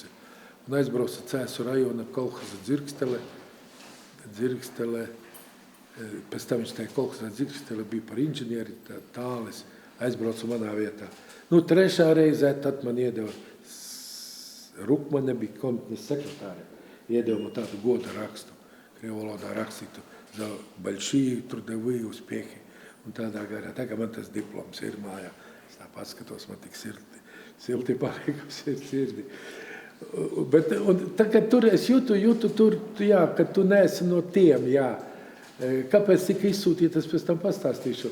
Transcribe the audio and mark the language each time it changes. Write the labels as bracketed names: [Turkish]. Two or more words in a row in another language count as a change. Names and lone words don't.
[Latvian] Un aizbrauca Cēsu rajona kolhoza Dzirkstele, pēc tam viņš tajā kolhozā Dzirkstele bija par inženieri, tālis, aizbrauca manā vietā. 3. reizē tad man iedeva Rukmane bija komitnes sekretāre, iedeva man tādu goda rakstu, krievu valodā rakstītu [Russian] за большие трудовые успехи. [Latvian] Un tādā garā, tā kā man tas diploms ir mājā, es tā paskatos, man tik silti palikusi ir sirdi. Bet tā kā tur es jūtu tur, jā, ka tu neesi no tiem, jā. Kāpēc tika izsūtīt, es pēc tam pastāstīšu.